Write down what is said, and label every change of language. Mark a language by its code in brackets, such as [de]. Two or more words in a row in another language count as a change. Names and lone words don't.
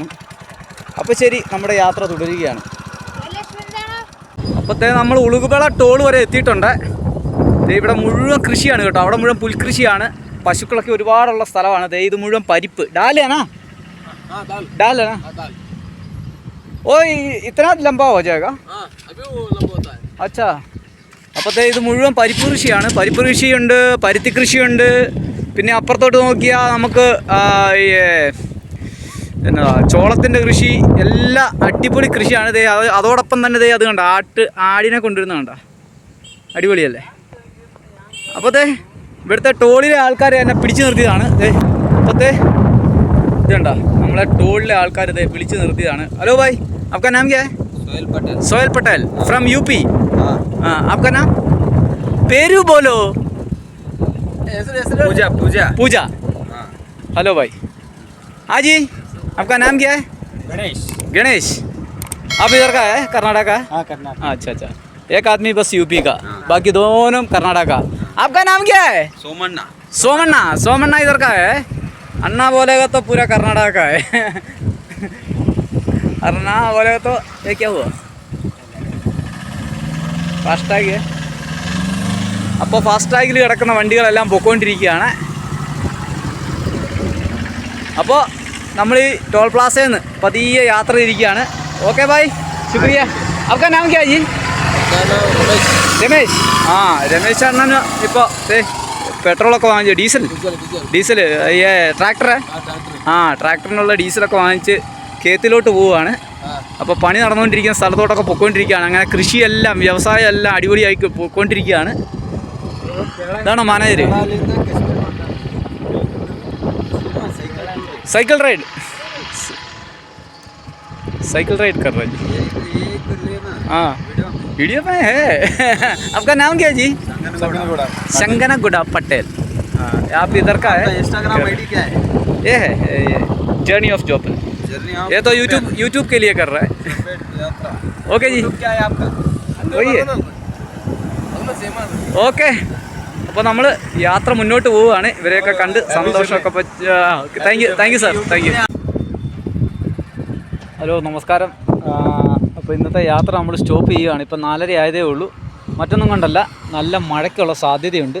[ml] അപ്പോൾ ശരി, നമ്മുടെ യാത്ര തുടരുകയാണ്. അപ്പോഴത്തേ നമ്മൾ ഉളുകുപേള ടോൾ വരെ എത്തിയിട്ടുണ്ട്. ഇവിടെ മുഴുവൻ കൃഷിയാണ് കേട്ടോ. അവിടെ മുഴുവൻ പുൽകൃഷിയാണ്, പശുക്കളൊക്കെ ഒരുപാടുള്ള സ്ഥലമാണ്. ഇത് മുഴുവൻ പരിപ്പ് ഡാലാണോ? ഡാലാണോ? [hi] ഓ ഇतना लंबा हो जाएगा? अच्छा. [ml] അപ്പോഴത്തേ ഇത് മുഴുവൻ പരിപ്പ് കൃഷിയാണ്. പരിപ്പ് കൃഷിയുണ്ട്, പരുത്തി കൃഷിയുണ്ട്. പിന്നെ അപ്പുറത്തോട്ട് നോക്കിയാൽ നമുക്ക് എന്നതാ ചോളത്തിൻ്റെ കൃഷി, എല്ലാം അടിപൊളി കൃഷിയാണ്. അതോടൊപ്പം തന്നെ അത് കണ്ട ആടിനെ കൊണ്ടുവരുന്ന കണ്ട, അടിപൊളിയല്ലേ? അപ്പോഴത്തേ ഇവിടുത്തെ ടോളിലെ ആൾക്കാർ എന്നെ പിടിച്ചു നിർത്തിയതാണ്. അപ്പോഴത്തേ ഇതുണ്ട, നമ്മളെ ടോളിലെ ആൾക്കാർ വിളിച്ചു നിർത്തിയതാണ്. [hi] हलो भाई, आपका नाम क्या है? सोहेल पटेल फ्रॉम यूपी. आपका नाम? पेरू बोलो. पूजा. हेलो भाई. हाँ जी, आपका नाम क्या है? गणेश. आप इधर का है? कर्नाटक का? हाँ, कर्नाटक. अच्छा. एक आदमी बस यूपी का, बाकी दोनों कर्नाटक का. आपका नाम क्या है? सोमन्ना इधर का है. अन्ना बोलेगा तो पूरा कर्नाटक का है. अन्ना बोलेगा तो ये क्या हुआ? [ml] ഫാസ്ടാഗ്. അപ്പോൾ ഫാസ്ടാഗിൽ കിടക്കുന്ന വണ്ടികളെല്ലാം പൊയ്ക്കൊണ്ടിരിക്കുകയാണ്. അപ്പോൾ നമ്മൾ ഈ ടോൾ പ്ലാസയിൽ നിന്ന് പതിയെ യാത്ര തിരിക്കുകയാണ്. [hi] ओके बाय, शुक्रिया. आपका नाम क्या है जी? [ml] രമേശ്. രമേശ് അണ്ണന് ഇപ്പോൾ പെട്രോളൊക്കെ വാങ്ങിച്ചു, ഡീസൽ ട്രാക്ടറെ ട്രാക്ടറിനുള്ള ഡീസലൊക്കെ വാങ്ങിച്ച് കേത്തിലോട്ട് പോവുകയാണ്. അപ്പോൾ പണി നടന്നുകൊണ്ടിരിക്കുന്ന സ്ഥലത്തോട്ടൊക്കെ പൊയ്ക്കൊണ്ടിരിക്കുകയാണ്. അങ്ങനെ കൃഷിയെല്ലാം വ്യവസായം എല്ലാം അടിപൊളിയായി പോയിക്കൊണ്ടിരിക്കുകയാണ്. ഇതാണോ മാനേജർ? [en] cycle ride [hi] कर रहा है जी. हाँ, वीडियो में है. आपका नाम क्या है जी? शंगनागुड़ा पटेल. आप इधर का है? इंस्टाग्राम आईडी क्या है? ये है जर्नी ऑफ जॉब. ये तो यूट्यूब के लिए कर रहा है. ओके जी. क्या है आपका? वही है. [ml] ഓക്കെ. അപ്പോൾ നമ്മൾ യാത്ര മുന്നോട്ട് പോവുകയാണ്. ഇവരെയൊക്കെ കണ്ട് സന്തോഷമൊക്കെ. [en] thank you sir, thank you. [ml] ഹലോ, നമസ്കാരം. അപ്പോൾ ഇന്നത്തെ യാത്ര നമ്മൾ സ്റ്റോപ്പ് ചെയ്യുകയാണ്. ഇപ്പോൾ 4:30 ആയതേ ഉള്ളൂ. മറ്റൊന്നും കൊണ്ടല്ല, നല്ല മഴയ്ക്കുള്ള സാധ്യതയുണ്ട്.